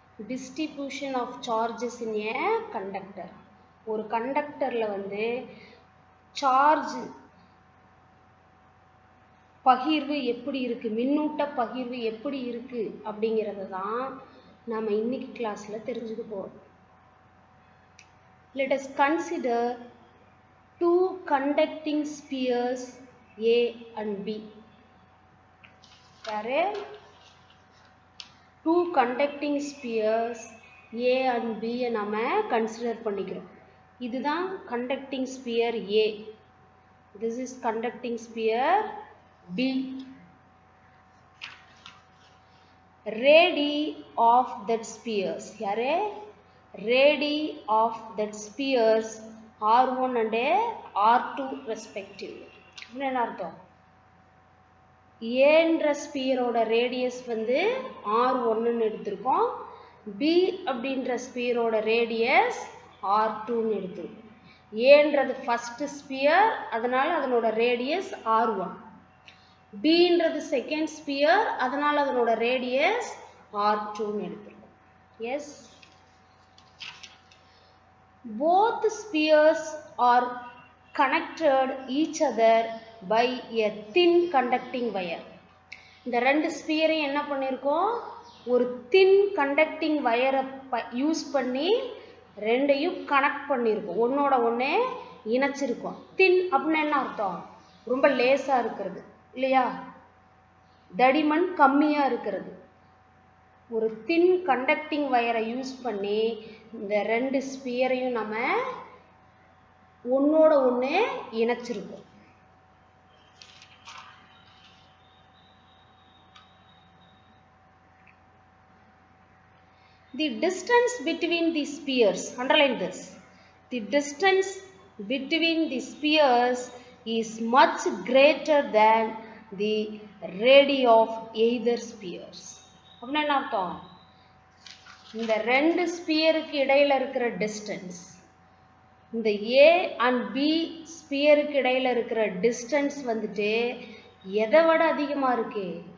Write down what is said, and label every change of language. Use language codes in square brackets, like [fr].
[en] Distribution of charges in a conductor. [ta] ஒரு கண்டக்டரில் charge பகிர்வு எப்படி இருக்குது, மின்னூட்ட பகிர்வு எப்படி இருக்குது அப்படிங்கிறத தான் நாம் இன்னைக்கு கிளாஸில் தெரிஞ்சுக்க போகிறோம். [en] Let us consider two conducting spheres A and B. Two conducting spheres A and B [ta] நாம [en] consider [ta] பண்ணிக்கிறோம். இதுதான் [en] conducting sphere A. This is conducting sphere B. Radii of that spheres. [ta] யாரே? [en] Radii of that spheres R1 and R2 respectively. [ta] என்ன அர்த்தம்? ஏன்ற ஸ்பியரோட radius R1 ன்னு எடுத்திருக்கோம். B அப்படின்ற ஸ்பியரோட ரேடியஸ் R2 ன்னு எடுத்திருக்கோம். ஏன்றது ஃபர்ஸ்ட் ஸ்பியர், அதனால அதனோட ரேடியஸ் R1. Bன்றது செகண்ட் ஸ்பியர், அதனால அதனோட ரேடியஸ் R2 ன்னு எடுத்திருக்கோம். [en] Yes. Both spheres are connected each other by a thin conducting wire. [ta] இந்த ரெண்டு ஸ்பியரையும் என்ன பண்ணியிருக்கோம்? ஒரு தின் கண்டக்டிங் வயரை யூஸ் பண்ணி ரெண்டையும் கனெக்ட் பண்ணியிருக்கோம், ஒன்னோட ஒன்னே இணைச்சிருக்கோம். தின் அப்படின்னு என்ன அர்த்தம்? ரொம்ப லேசாக இருக்கிறது இல்லையா, தடிமன் கம்மியாக இருக்கிறது. ஒரு தின் கண்டக்டிங் வயரை யூஸ் பண்ணி இந்த ரெண்டு ஸ்பியரையும் நம்ம ஒன்னோட ஒன்று இணைச்சிருக்கோம். [en] The distance between the spheres, underline this, the distance between the spheres is much greater than the radii of either spheres. [ta] அப்படின்னா என்ன அர்த்தம்? இந்த ரெண்டு ஸ்பியருக்கு இடையில இருக்கிற டிஸ்டன்ஸ், இந்த A and B ஸ்பியருக்கு இடையில இருக்கிற டிஸ்டன்ஸ் எதை விட அதிகமாக இருக்கு?